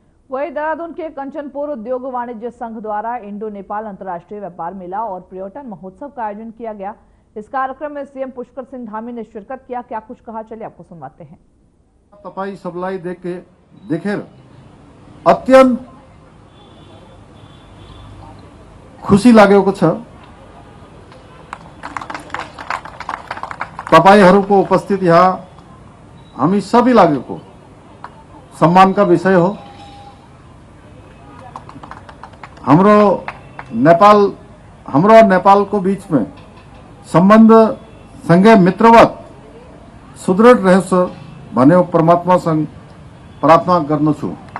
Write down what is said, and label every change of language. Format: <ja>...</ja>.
<hi>वही देहरादून के कंचनपुर उद्योग वाणिज्य संघ द्वारा इंडो नेपाल अंतर्राष्ट्रीय व्यापार मेला और पर्यटन महोत्सव का आयोजन किया गया। इस कार्यक्रम में सीएम पुष्कर सिंह धामी ने शिरकत किया। क्या कुछ कहा, चलिए आपको सुनवाते हैं।</hi> <ne>तपाई सबलाई देखेर अत्यंत खुशी लागेको छ। तपाईहरुको उपस्थित यहाँ हामी सबै लागेको सम्मान का विषय हो। हाम्रो और नेपाल को बीच में संबंध सँगै मित्रवत सुदृढ़ रहोस् भन्ने परमात्मा सँग प्रार्थना गर्दछु।</ne>